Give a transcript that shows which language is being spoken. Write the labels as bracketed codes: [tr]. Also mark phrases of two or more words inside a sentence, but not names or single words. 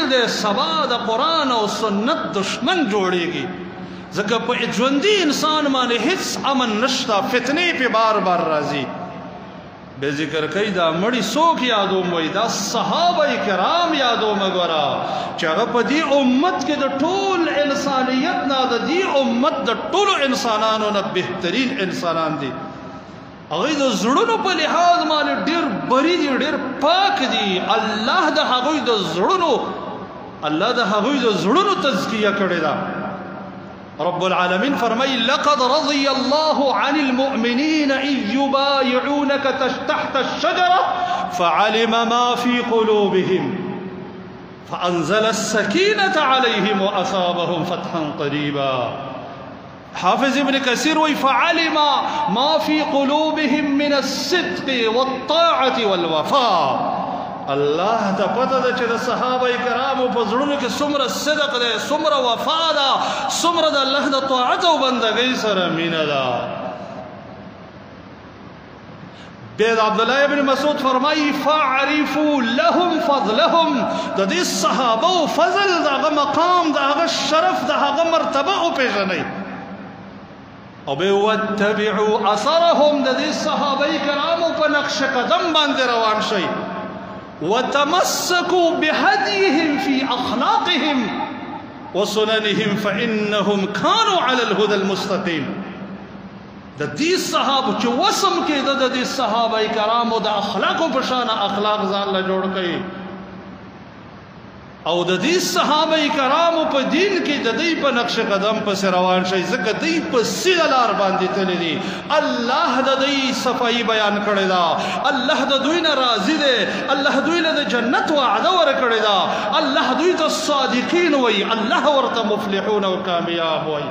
[ps] دی سبا د قرآن او سنت دشمن جوړیږي ځکه په ژوندي انسان باندې هیڅ امن نشته فتنې پې بار بار راځي بے ذکر کوي دا مړي څوک یادوم وایي دا صحابه کرام یادوم ګوره چې هغه په دې امت کې د ټول انسانیت نه د دې امت د ټولو انسانانو نه بهترین انسانان دي هغوی د زړونو په لحاظ باندې ډېر بری دي ډېر پاک دي الله د هغوی د زړونو تزکیه کړې ده [ar] رب العالمين فرمي لقد رضي الله عن المؤمنين إذ يبايعونك تحت الشجرة فعلم ما في قلوبهم فأنزل السكينة عليهم وأصابهم فتحا قريبا [ps] حافظ ابن كثير [ar] فعلم ما في قلوبهم من الصدق والطاعة والوفاء [ps] الله ته پته ده چې د صحابه کرامو په زړونو کې څومره صدق دی څومره وفا ده څومره د الله د طاعت او بندګۍ سره مینه ده بیا د عبدالله ابن مسعود فرمایي [ar] فاعرفوا لهم فضلهم [ps] د دې صحابه فضل د هغه مقام د هغه شرف د هغه مرتبه وپېژنئ او بیا [ar] واتبعوا اثرهم [ps] د دې صحابه کرامو په نقش قدم باندې روان شئ [ar] وتمسكوا بهديهم في أخلاقهم وسننهم فإنهم كانوا على الهدى المستقيم [ps] د دې صحابه چې وسم کې د دې صحابه کرامو د اخلاقو په شان اخلاق ځان له جوړ کړي او د دې صحابه کرامو په دین کې د دې په نقش قدم پس روان شي ځکه دوی په سیده لار باندې تللي دي الله د دې صفائی بیان کړی دا الله د دوی نه راضي دی الله دوی له د جنت وعده ورکړی دا الله دوی ته صادقین وایي الله ورته مفلحون او کامیاب وایي